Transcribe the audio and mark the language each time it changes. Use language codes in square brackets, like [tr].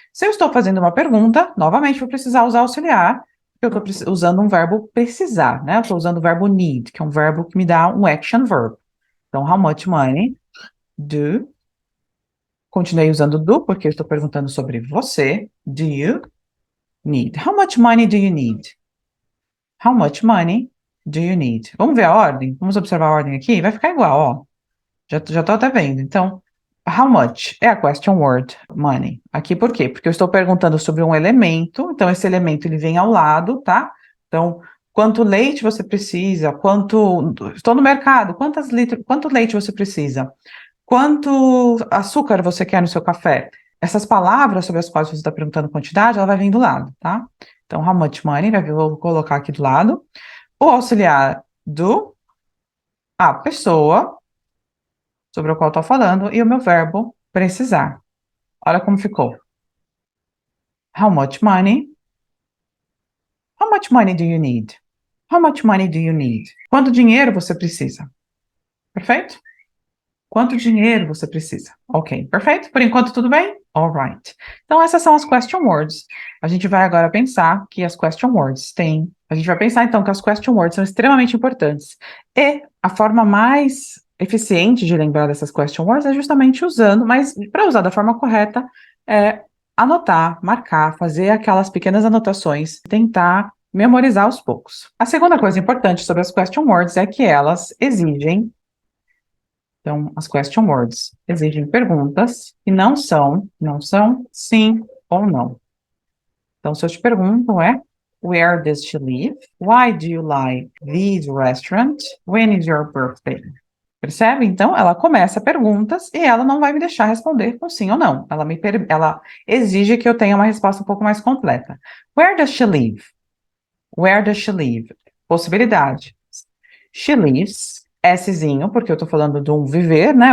[pt] Se eu estou fazendo uma pergunta, novamente vou precisar usar auxiliar, porque eu estou usando um verbo precisar, né? Eu estou usando o verbo need, que é um verbo que me dá um action verb. Então, [en] how much money do. [pt] Continuei usando do, porque eu estou perguntando sobre você. [en] Do you need? How much money do you need? How much money do you need? [pt] Vamos ver a ordem? Vamos observar a ordem aqui? Vai ficar igual, ó. Já tô até vendo. Então, how much é a question word, money. Aqui por quê? Porque eu estou perguntando sobre um elemento, então esse elemento ele vem ao lado, tá? Então, quanto leite você precisa? Estou no mercado, quanto leite você precisa? Quanto açúcar você quer no seu café? Essas palavras sobre as quais você está perguntando quantidade, ela vai vir do lado, tá? Então, [en] how much money, [pt] vou colocar aqui do lado. O auxiliar do a pessoa sobre o qual estou falando e o meu verbo precisar. [en] Olha como ficou. How much money? How much money do you need? How much money do you need? [pt] Quanto dinheiro você precisa? Perfeito? Quanto dinheiro você precisa? Ok, perfeito? Por enquanto, tudo bem? [en] Alright. [pt] Então, essas são as question words. A gente vai agora pensar que as question words têm. A gente vai pensar, então, que as question words são extremamente importantes. E a forma mais eficiente de lembrar dessas question words é justamente usando, mas para usar da forma correta, é anotar, marcar, fazer aquelas pequenas anotações, tentar memorizar aos poucos. A segunda coisa importante sobre as question words é que elas exigem. Então, as question words exigem perguntas que não são sim ou não. Então, se eu te pergunto [en] where does she live? Why do you like this restaurant? When is your birthday? [pt] Percebe? Então, ela começa perguntas e ela não vai me deixar responder com sim ou não. Ela exige que eu tenha uma resposta um pouco mais completa. [en] Where does she live? [pt] Where does she live? Possibilidade. [en] She lives, [pt] Szinho, porque eu tô falando de um viver, né?